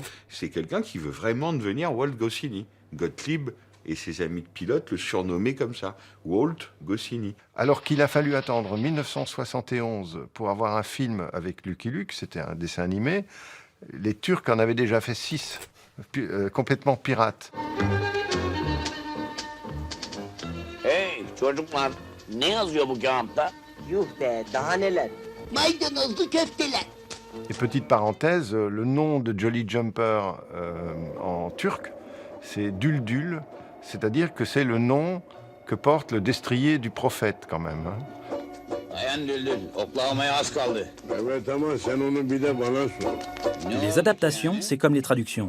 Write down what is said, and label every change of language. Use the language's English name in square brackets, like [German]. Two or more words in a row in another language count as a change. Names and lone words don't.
[French] C'est quelqu'un qui veut vraiment devenir Walt Goscinny. Gottlieb et ses amis de pilote le surnommaient comme ça, Walt Goscinny. Alors qu'il a fallu attendre 1971 pour avoir un film avec Lucky Luke, c'était un dessin animé, les Turcs en avaient déjà fait 6, complètement pirates. [Turkish] Hey, çocuklar, ne yazıyor bu kağıtta? Yuh be, daha neler? Maydanozlu köfteler. [French] Et petite parenthèse, le nom de Jolly Jumper en turc, c'est Düldül, c'est-à-dire que c'est le nom que porte le destrier du prophète quand même. Les adaptations, c'est comme les traductions.